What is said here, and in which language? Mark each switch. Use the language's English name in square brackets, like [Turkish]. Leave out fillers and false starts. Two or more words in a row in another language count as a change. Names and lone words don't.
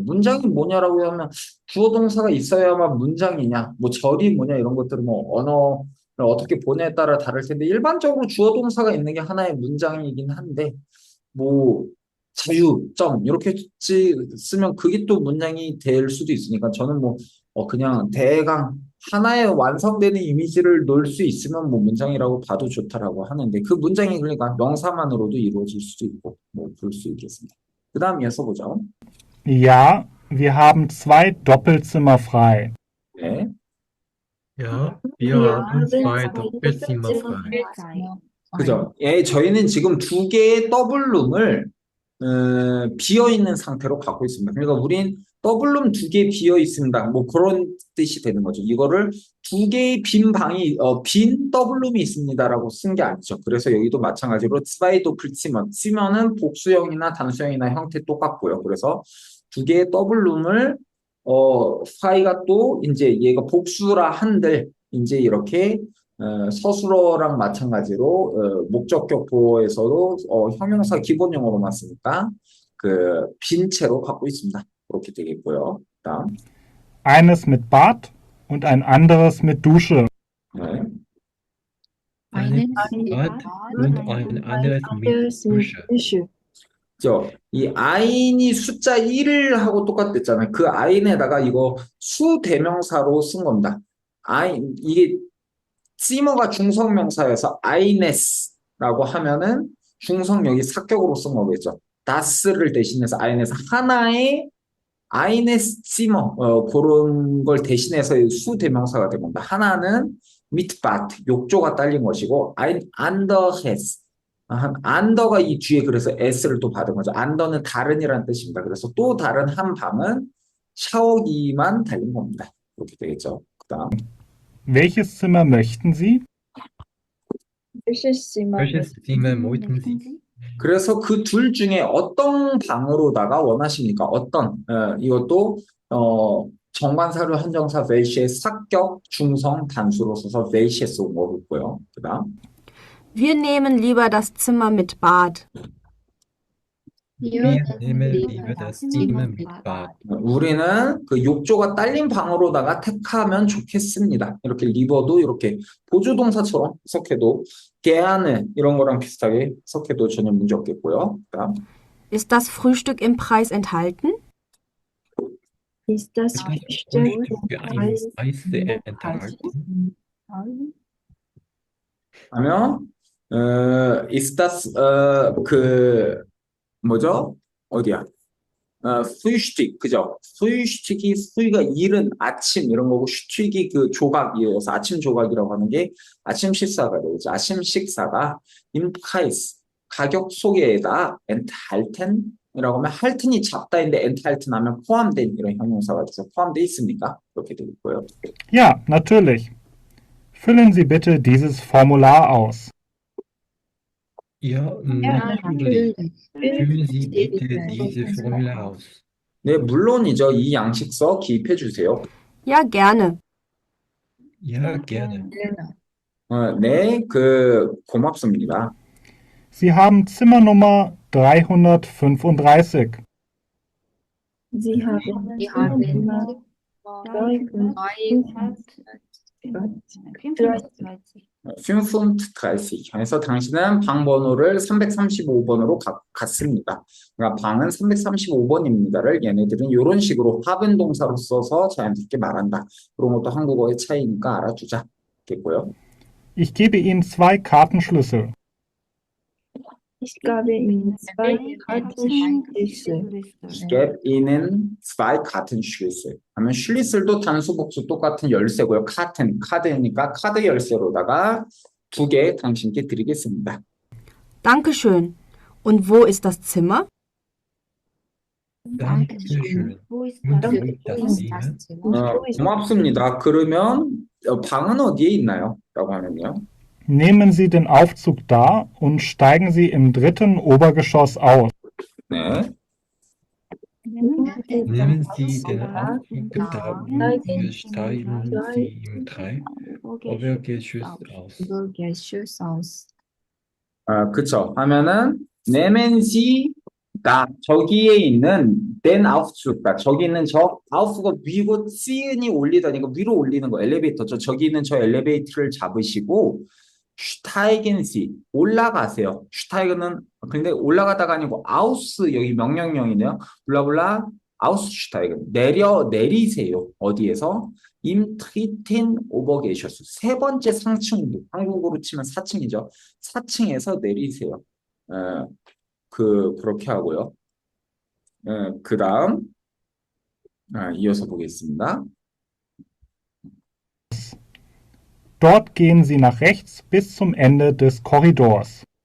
[Korean] 문장이 뭐냐라고 하면 주어 동사가 있어야만 문장이냐, 뭐 절이 뭐냐 이런 것들은 뭐 언어를 어떻게 보냐에 따라 다를 텐데 일반적으로 주어 동사가 있는 게 하나의 문장이긴 한데 뭐 자유점 이렇게 쓰면 그게 또 문장이 될 수도 있으니까 저는 뭐 그냥 대강 하나의 완성되는 이미지를 놓을 수 있으면 뭐 문장이라고 봐도 좋다라고 하는데 그 문장이 그러니까 명사만으로도 이루어질 수도 있고 뭐 볼 수 있겠습니다. 그 다음 이어서 보죠. [German] Ja, wir haben 2 Doppelzimmer frei. [Korean] 네. [German] Ja, wir haben zwei Doppelzimmer frei. [Korean] 그죠? 예, 저희는 지금 두 개의 더블룸을 비어 있는 상태로 갖고 있습니다. 그러니까 우린 더블룸 두 개 비어 있습니다. 뭐 그런 뜻이 되는 거죠. 이거를 두 개의 빈 방이 빈 더블룸이 있습니다라고 쓴 게 아니죠. 그래서 여기도 마찬가지로 [German] zwei Doppelzimmer, [Korean] Zimmer는 복수형이나 단수형이나 형태 똑같고요. 그래서 두 개의 더블룸을 frei가 또 이제 얘가 복수라 한들 이제 이렇게 서술어랑 마찬가지로 목적격 보어에서도 형용사 기본 용어로만 쓰니까 그 빈 채로 갖고 있습니다. 그렇게 되겠고요. 그다음 [German] Eines mit Bad und ein anderes mit Dusche. [Korean] 네. [German] Eines mit Bad und ein anderes mit Dusche. [Korean] 이 아인이 숫자 1을 하고 똑같댔잖아요. 그 아인에다가 이거 수 대명사로 쓴 겁니다. 아인 이게 시머가 중성명사여서 아이네스라고 하면은 중성 여기 사격으로 쓴 거겠죠. 다스를 대신해서 아이네스 하나의 [German] eines Zimmer [Korean] 그런 걸 대신해서 수 대명사가 된 겁니다. 하나는 미트바트 욕조가 딸린 것이고 [German] ein anderes [Korean] 안더가 이 뒤에 그래서 s를 또 받은 거죠. 안더는 다른이라는 뜻입니다. 그래서 또 다른 한 방은 샤워기만 달린 겁니다. 그렇게 되겠죠. 그다음 [German] Welches Zimmer möchten Sie? Welches Zimmer Welches Zimmer möchten Sie? [Korean] 그래서 그 둘 중에 어떤 방으로다가 원하십니까? 어떤 이것도 정관사료 한정사 welch의 사격 중성 단수로 써서 welches 온 거고요. 그다음 [German] Wir nehmen lieber das Zimmer mit Bad. Wir nehmen lieber das Zimmer mit Bad. [Korean] 우리는 그 욕조가 딸린 방으로다가 택하면 좋겠습니다. 이렇게 리버도 이렇게 보조동사처럼 해석해도 gerne 이런 거랑 비슷하게 해석해도 전혀 문제 없겠고요. 그다음 [German] Ist das Frühstück im Preis enthalten? ist das Das Frühstück Frühstück für einen Speise enthalten. [Korean] 하면 [German] ist das [Korean] 그 뭐죠? 어디야? Frühstück 그죠? Frühstück이 수이가 일은 아침 이런 거고 슈틱이 그 조각이어서 아침 조각이라고 하는 게 아침 식사가 되죠. 아침 식사가 [German] im Preis [Korean] 가격 소개에다 enthalten 이라고 하면 halten이 잡다인데 enthalten 하면 포함된 이런 형용사가 돼서 포함되어 있습니까? 그렇게 되겠고요. [German] Ja, natürlich. Füllen Sie bitte dieses Formular aus. Ja, natürlich. Füllen Sie bitte dieses Formular aus. [Korean] 네, 물론이죠. 이 양식서 기입해 주세요. [German] Ja, gerne. Ja, gerne. [Korean] 네, 고맙습니다. [German] Sie haben Zimmernummer 335. Sie haben Zimmer [Korean] 35 해서 당신은 방 번호를 335번으로 갔습니다. 그러니까 방은 335번입니다를 얘네들은 이런 식으로 하ben 동사로 써서 자연스럽게 말한다. 그런 것도 한국어의 차이니까 알아두자. 겠고요. [German] Ich gebe Ihnen 2 Kartenschlüssel. Ich gebe Ihnen 2 Kartenschlüssel. Ich gebe Ihnen 2 Kartenschlüssel. [Korean] 하면 슐리슬도 단수 복수 똑같은 열쇠고요. 카드니까 카드 열쇠로다가 2개 당신께 드리겠습니다. [German] Dankeschön. Und wo ist das Zimmer? Dankeschön. Wo ist Und das? wo ist das Zimmer? [Korean] 고맙습니다. 그러면 방은 어디에 있나요? 라고 하면요. [German] Nehmen Sie den Aufzug da und steigen Sie im 3. Obergeschoss aus. [Korean] 네. [German] Nehmen Sie den Aufzug da und steigen Sie im 3. Obergeschoss aus. [Korean] 그쵸. 하면은 [German] nehmen Sie [Korean] 가 저기에 있는 [German] den Aufzug, [Korean] 저기 있는 저 Auf가 위고 C은이 올리다니까 위로 올리는 거 엘리베이터죠. 저기 있는 저 엘리베이터를 잡으시고 [German] steigen Sie [Korean] 올라가세요. steigen은 근데 올라가다가 아니고 aus 여기 명령형이네요. 블라블라 aussteigen. 내리세요. 어디에서? [German] im dritten Obergeschoss. [Korean] 세 번째 상층, 한국어로 치면 4층이죠. 4층에서 내리세요. 그렇게 하고요. 그 다음, 이어서 보겠습니다. [German] Dort gehen Sie nach rechts bis zum Ende des Korridors.